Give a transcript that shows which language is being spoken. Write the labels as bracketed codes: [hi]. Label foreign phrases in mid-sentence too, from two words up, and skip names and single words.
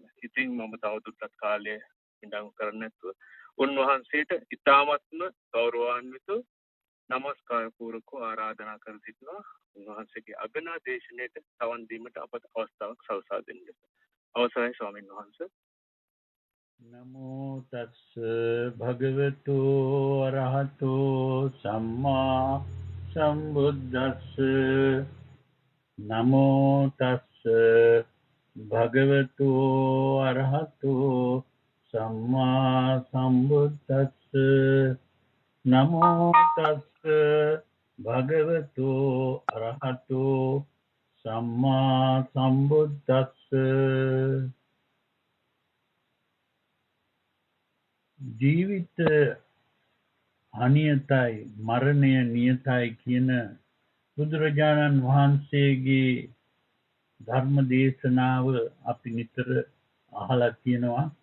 [si] ඉතින් මම තවදුරටත් කාලය ඉඳන් කරන්නේ නැතුව උන්වහන්සේට ඉතාමත්ම ගෞරවාන්විත නමස්කාර පූර්වක ආරාධනා කර සිටිනවා. උන්වහන්සේගේ අගනා දේශනාවට සවන් දීමට අපට අවස්ථාවක් සලසා දෙන්න. අවසරයි ස්වාමීන් වහන්සේ. [pi] නමෝ තස්ස භගවතු අරහතෝ සම්මා සම්බුද්දස්ස නමෝ තස්ස භගවතු අරහතෝ සම්මා සම්බුද්දස්ස නමෝ තස්ස භගවතු අරහතෝ සම්මා සම්බුද්දස්ස. [si] ජීවිත අනියතයි මරණය නියතයි කියන බුදුරජාණන් වහන්සේගේ ධර්ම දේශනාව අපි නිතර අහලා තියෙනවා.